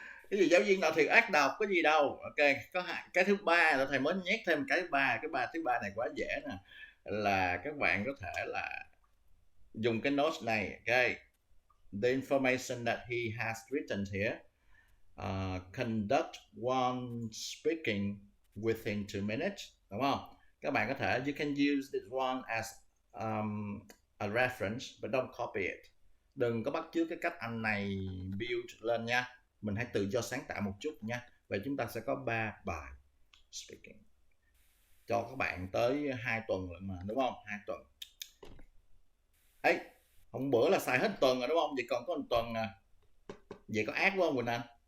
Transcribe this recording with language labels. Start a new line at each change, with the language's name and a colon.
Vietnamese: Cái gì giáo viên nào thiệt ác độc, có gì đâu. Ok, cái thứ ba là thầy mới nhét thêm cái thứ ba này quá dễ nè, là các bạn có thể là dùng cái note này.
English: Ok, the information that he has written here, conduct one speaking within 2 minutes,
Vietnamese: đúng không? Các bạn có thể,
English: you can use this one as a reference, but don't copy it.
Vietnamese: Đừng có bắt chước cái cách anh này build lên nha. Mình hãy tự do sáng tạo một chút nha. Vậy chúng ta sẽ có 3 bài speaking cho các bạn tới 2 tuần lận mà, đúng không? 2 tuần. Ấy, hôm bữa là xài hết tuần rồi đúng không? Vậy còn có 1 tuần à. Vậy có ác quá không Quỳnh Anh?